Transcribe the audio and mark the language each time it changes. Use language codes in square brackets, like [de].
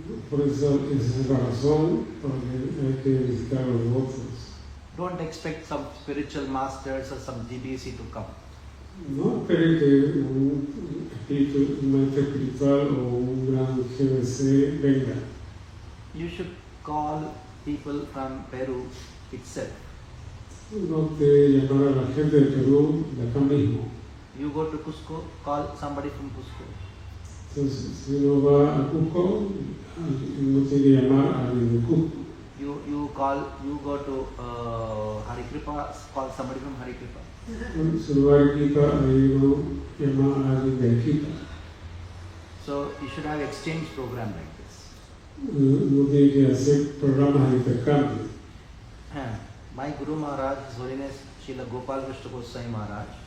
[es] Por eso esa es la razón por la que hay que visitar a los devotos. [en] Don't expect some spiritual masters or some GBC to come. [es] No espere que un maestro espiritual o un gran GBC venga. [en] You should call people from Peru itself. [es] No te llamar a la gente de Perú de acá mismo. [en] You go to Cusco, call somebody from Cusco. [es] Entonces, si uno va a Cusco, uno tiene que llamar a alguien de Cusco. [en] You go to Harikripa, call somebody from Harikripa. [es] Si uno va a Arequipa, ahí uno llama a alguien de Arequipa. [en] So you should have exchange program like this. [es] Uno tiene que hacer programas de intercambio. [en] My Guru Maharaj, His Holiness Srila Gopal Krishna Goswami Maharaj,